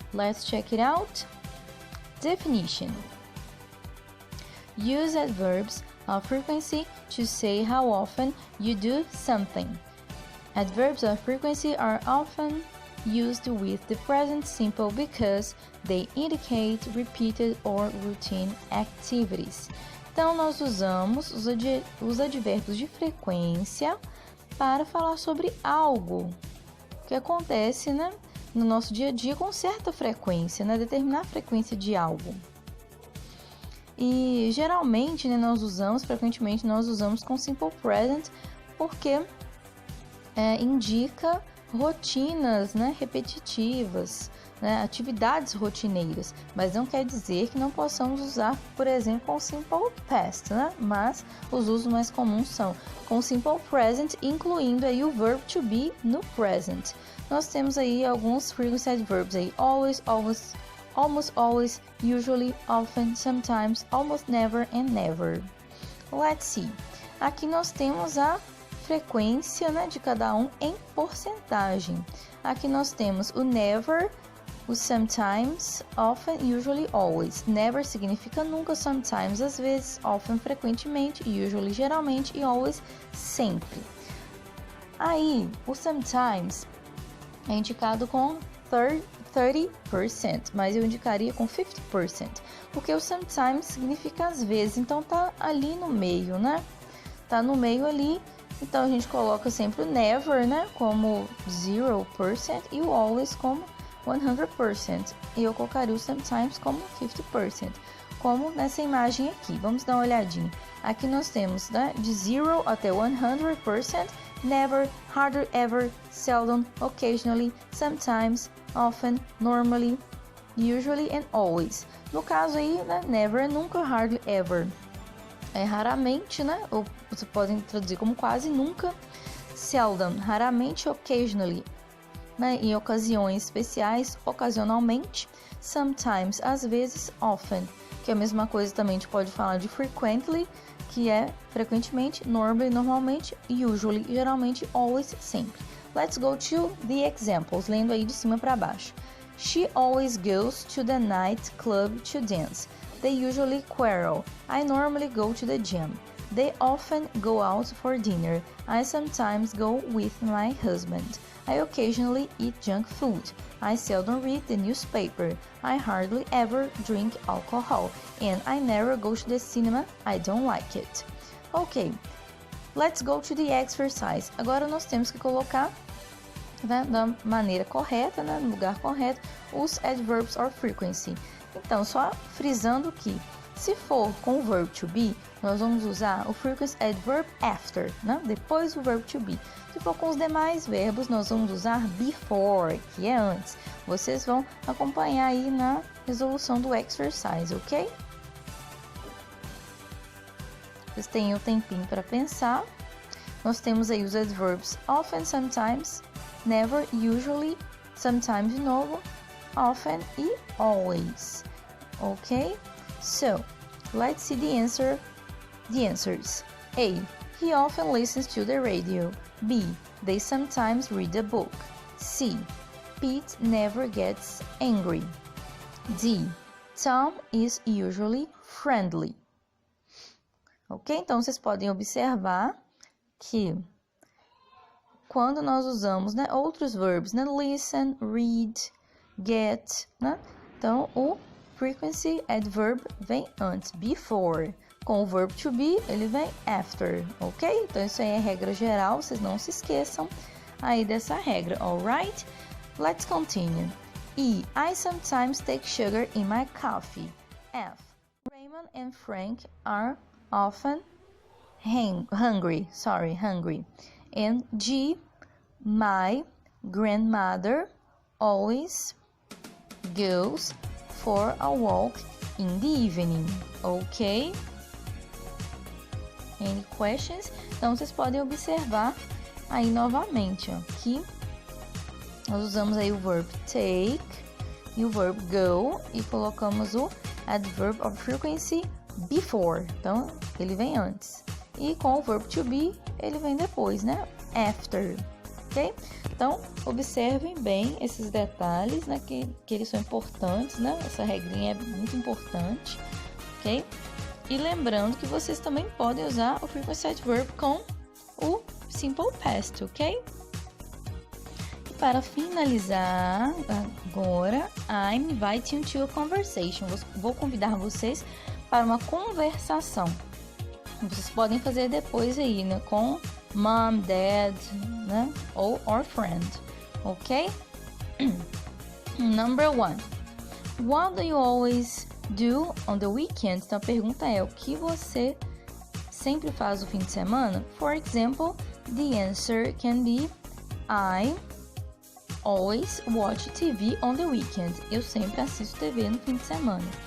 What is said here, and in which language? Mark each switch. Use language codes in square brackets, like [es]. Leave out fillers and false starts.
[en] Let's check it out. Definition. Use adverbs of frequency to say how often you do something. Adverbs of frequency are often used with the present simple because they indicate repeated or routine activities. [pt] Então, nós usamos os advérbios de frequência para falar sobre algo que acontece, no nosso dia a dia com certa frequência, determinar a frequência de algo. E geralmente, frequentemente nós usamos com simple present porque indica rotinas, repetitivas, atividades rotineiras, mas não quer dizer que não possamos usar, por exemplo, com simple past, mas os usos mais comuns são com simple present, incluindo aí o verb to be no present. Nós temos aí alguns [en] frequency adverbs aí: always, always, almost always, usually, often, sometimes, almost never and never. Let's see. [pt] Aqui nós temos a frequência, de cada um em porcentagem. Aqui nós temos o never, o sometimes, often, usually, always. Never significa nunca, sometimes, às vezes, often, frequentemente, usually, geralmente e always, sempre. Aí, o sometimes é indicado com 30%, mas eu indicaria com 50%, porque o sometimes significa às vezes, então tá ali no meio, Tá no meio ali. Então, a gente coloca sempre o never, como 0% e o always como 100%. E eu colocaria o sometimes como 50%, como nessa imagem aqui. Vamos dar uma olhadinha. Aqui nós temos, de 0 até 100%, [en] never, hardly ever, seldom, occasionally, sometimes, often, normally, usually and always. [pt] No caso aí, never, nunca, hardly ever. É raramente, ou você pode traduzir como quase nunca, seldom, raramente, occasionally, em ocasiões especiais, ocasionalmente, sometimes, às vezes, often, que é a mesma coisa também a gente pode falar de frequently, que é frequentemente, normally, normalmente, usually, geralmente, always, sempre. [en] Let's go to the examples, [pt] lendo aí de cima para baixo. [en] She always goes to the night club to dance. They usually quarrel. I normally go to the gym. They often go out for dinner. I sometimes go with my husband. I occasionally eat junk food. I seldom read the newspaper. I hardly ever drink alcohol. And I never go to the cinema. I don't like it. Ok, let's go to the exercise. [pt] Agora nós temos que colocar da maneira correta, no lugar correto, os adverbs of frequency. Então, só frisando que, se for com o verb to be, nós vamos usar o frequency adverb after, depois do verb to be. Se for com os demais verbos, nós vamos usar before, que é antes. Vocês vão acompanhar aí na resolução do exercise, ok? Vocês têm o tempinho para pensar. Nós temos aí os adverbs often, sometimes, never, usually, sometimes de novo, often e always. [en] Okay, so let's see the answers. A. He often listens to the radio. B. They sometimes read a book. C. Pete never gets angry. D. Tom is usually friendly. [pt] Ok, então vocês podem observar que quando nós usamos outros verbos, listen, read, get, então o frequency adverb vem antes, before. Com o verb to be, ele vem after, ok? Então isso aí é regra geral, vocês não se esqueçam aí dessa regra, alright? [en] Let's continue. E. I sometimes take sugar in my coffee. F. Raymond and Frank are often hungry. And G. My grandmother always goes for a walk in the evening. Ok? Any questions? [pt] Então, vocês podem observar aí novamente, que nós usamos aí o verb take e o verb go e colocamos o adverb of frequency before, então ele vem antes. E com o verbo to be, ele vem depois, né? After, ok? Então, observem bem esses detalhes, né? Que eles são importantes, né? Essa regrinha é muito importante, ok? E lembrando que vocês também podem usar o frequency adverb com o simple past, ok? E para finalizar, agora, [en] I'm inviting you to a conversation. [pt] Vou convidar vocês para uma conversação. Vocês podem fazer depois aí, né? Com mom, dad, né? Ou or friend, ok? Number 1. [en] What do you always do on the weekend? [pt] Então a pergunta é, o que você sempre faz no fim de semana? [en] For example, the answer can be I always watch TV on the weekend. [pt] Eu sempre assisto TV no fim de semana.